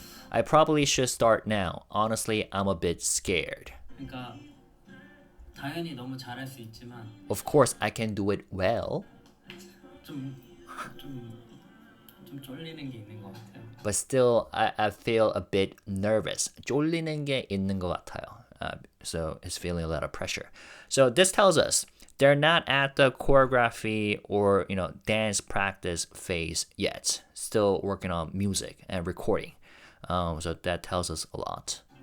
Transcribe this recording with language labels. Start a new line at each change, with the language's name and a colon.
English: I probably should start now. Honestly, I'm a bit scared.
Korean: 그러니까 당연히 너무 잘할 수 있지만
English: Of course, I can do it well.
Korean: 좀 쫄리는 게 있는 것 같아요.
English: But still, I feel a bit nervous.
Korean: 쫄리는 게 있는 것 같아요.
English: So it's feeling a lot of pressure. So this tells us they're not at the choreography or dance practice phase yet. Still working on music and recording. So that tells us a lot.